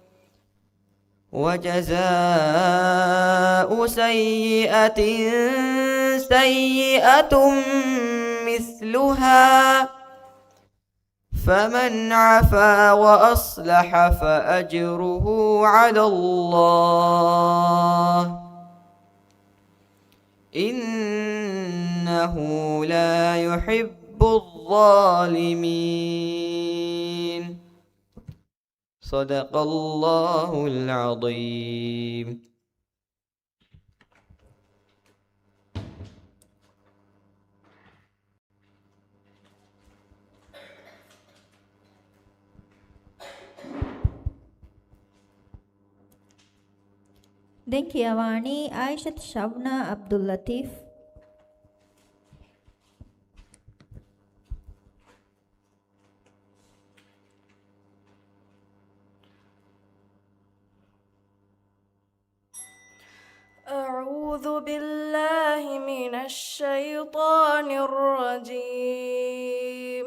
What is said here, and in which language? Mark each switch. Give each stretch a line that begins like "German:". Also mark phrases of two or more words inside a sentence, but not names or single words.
Arabic: وجزاء سيئة سيئة مثلها فمن عفا وأصلح فأجره على الله إنه لا يحب الظالمين. صدق الله العظيم.
Sinhala: දැන් කියවානි ආයිෂත් ශව්නා අබ්දුල් ලතීෆ්.
Arabic: أعوذ بالله من الشيطان الرجيم.